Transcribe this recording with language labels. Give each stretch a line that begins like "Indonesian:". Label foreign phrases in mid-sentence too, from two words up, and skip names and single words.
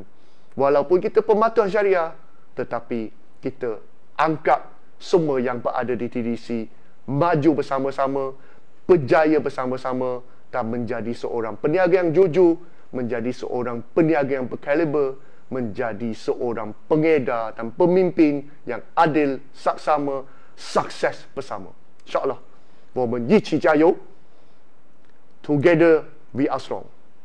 Malay: Walaupun kita pematuhan syariah, tetapi kita angkat semua yang berada di TDC maju bersama-sama, berjaya bersama-sama dan menjadi seorang peniaga yang jujur, menjadi seorang peniaga yang berkaliber, menjadi seorang pengedar dan pemimpin yang adil, saksama, sukses bersama. InsyaAllah.
Chinese: 我们一起加油
English: Together we are strong.